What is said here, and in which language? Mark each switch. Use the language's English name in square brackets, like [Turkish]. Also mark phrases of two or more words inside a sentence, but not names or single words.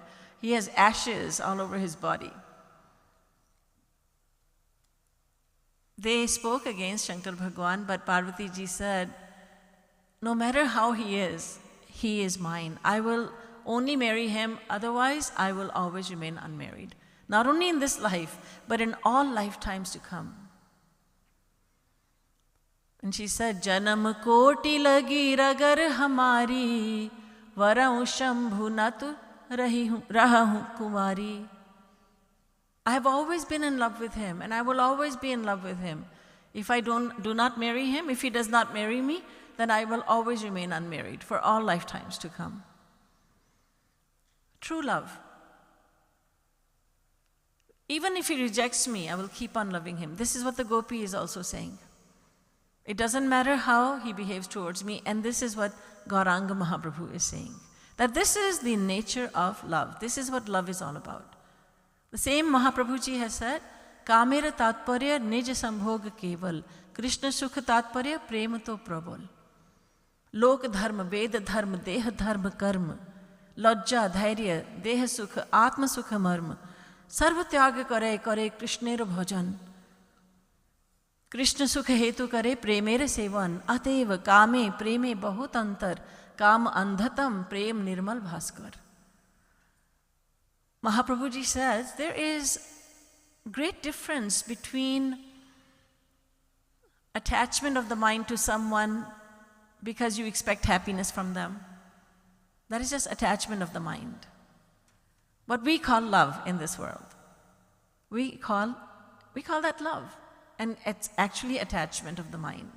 [English] He has ashes all over his body. They spoke against Shankar Bhagwan, but Parvati ji said, no matter how he is mine. I will only marry him, otherwise I will always remain unmarried. Not only in this life, but in all lifetimes to come. And she said, [Awadhi] जनम कोटि लगि रगर हमारी, बरउँ संभु न त रहउँ कुआँरी. [English] I have always been in love with him, and I will always be in love with him. If I do not marry him, if he does not marry me, then I will always remain unmarried for all lifetimes to come. True love. Even if he rejects me, I will keep on loving him. This is what the gopi is also saying. It doesn't matter how he behaves towards me, and this is what Gauranga Mahaprabhu is saying. That this is the nature of love. This is what love is all about. The same Mahaprabhu ji has said, [Bangla] কামের তাৎপর্য নিজ সম্ভোগ কেবল, কৃষ্ণ সুখ তাৎপর্য প্রেম তো প্রবল. লোক ধর্ম, বেদ ধর্ম, দেহ ধর্ম, কর্ম, লজ্জা, ধৈর্য, দেহ সুখ, আত্ম সুখ মর্ম, সর্ব ত্যাগ করে করে কৃষ্ণের ভজন। কৃষ্ণ সুখ হেতু করে প্রেমের সেবন, অতএব কামে প্রেমে বহুত অন্তর, কাম অন্ধতম প্রেম নির্মল ভাস্কর। [English] Mahaprabhu ji says there is great difference between attachment of the mind to someone because you expect happiness from them. That is just attachment of the mind. What we call love in this world, we call that love, and it's actually attachment of the mind.